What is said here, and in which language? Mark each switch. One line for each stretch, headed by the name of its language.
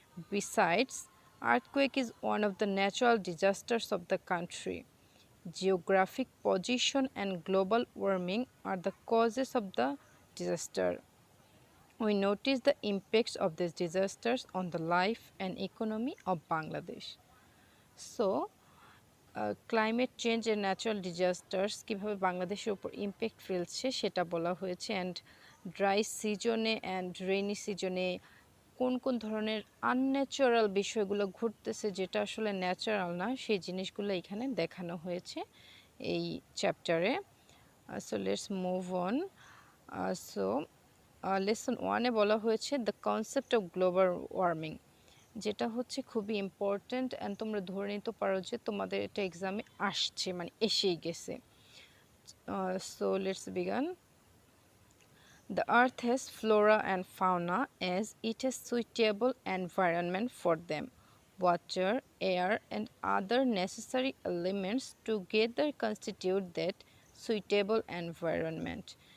English: Besides, earthquake is one of the natural disasters of the country. Geographic position and global warming are the causes of the disaster. We notice the impacts of these disasters on the life and economy of Bangladesh.
Bangla: So,
English: climate change and natural disasters
Bangla: কীভাবে বাংলাদেশের উপর impact ফেলছে সেটা বলা হয়েছে। And dry সিজনে and rainy সিজনে কোন কোন ধরনের আনন্যাচারাল বিষয়গুলো ঘটতেছে যেটা আসলে ন্যাচারাল না, সেই জিনিসগুলো এখানে দেখানো হয়েছে এই চ্যাপ্টারে।
English: So let's move on.
Bangla: So lesson ওয়ানে বলা হয়েছে
English: the concept of global warming,
Bangla: যেটা হচ্ছে খুবই ইম্পর্ট্যান্ট অ্যান্ড তোমরা ধরে নিতে পারো যে তোমাদের এটা এক্সামে আসছে, মানে এসেই গেছে।
English: So let's begin. The earth has flora and fauna as it has suitable environment for them. Water, air and other necessary elements together constitute that suitable environment.